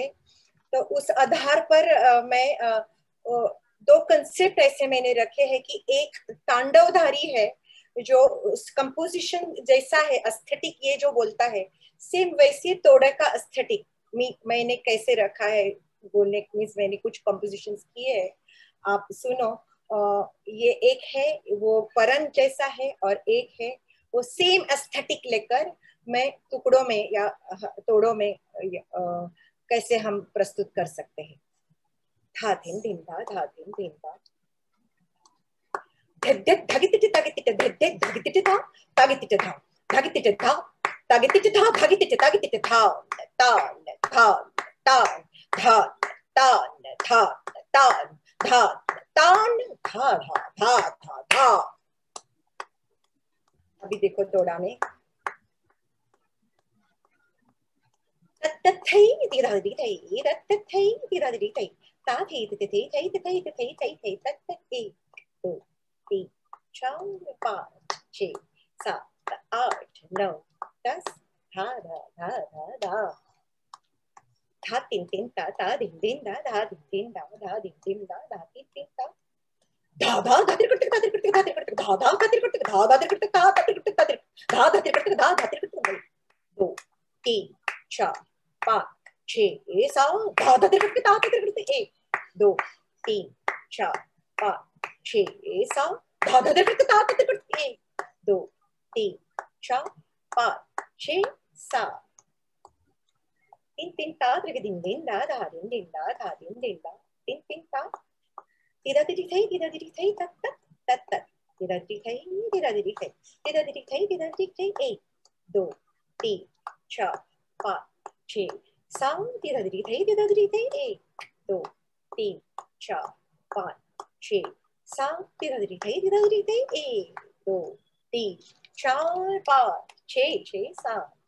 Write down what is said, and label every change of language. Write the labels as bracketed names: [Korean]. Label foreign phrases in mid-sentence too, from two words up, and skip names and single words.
[Hindi] तो उस आधार पर मैं दो कंसेप्ट ऐसे मैंने रखे हैं कि एक तांडवधारी है जो कंपोजिशन जैसा है, एस्थेटिक ये जो बोलता है सेम वैसे तोड़े का एस्थेटिक मैंने कैसे रखा है बोलने मीन्स मैंने कुछ कंपोजिशंस किए हैं, आप सुनो। ये एक है वो परन जैसा है और एक है वो सेम एस्थेटिक लेकर मैं टुकड़ों में या तोड़ों में कैसे हम प्रस्तुत कर सकते हैं। धा दिन दिन धा दिन दिन धा धग धगितिट तगितिट धग धगितिट धा तगितिट धा धगितिट धा तगितिट धा धगितिट तगितिट धा तान धा तान धा तान धा तान धा तान धा धा धा धा धा। अभी देखो तोड़ा में तत्थै तिरादि थै तत्थै तिरादि थै ता थै तत्थै थै तत्थै तत्थै थै थै तत्थै 1 2 3 4 5 6 7 8 9 10 धा धा धा धा धा धा तीन तीन ता दिन दिन धा दिन दिन धा दिन दिन धा तीन तीन ता धा धा धातिर कट धातिर कट धातिर कट धा धा धातिर कट धा धातिर कट धा धातिर कट धातिर धा धातिर कट धा धातिर कट 2 3 4 5 6 7 धा धातिर कट धा धातिर कट 1 2 3 4 5 6 7 धा धातिर कट धा धातिर कट 1 2 3 4 5 6 7 तीन तीन ता त्रिक दिन दिन धा दिन दिन धा दिन दिन तीन तीन ता तिरा तिरी थई तत तत तत तत तिरा तिरी थई तिरा तिरी थई तिरा तिरी थई तिरा तिरी थई 1 2 3 4 5 6 7 तिरा तिरी थई 1 2 3 4 5 6 7 तिरा तिरी थई 1 2 3 4 5 6 7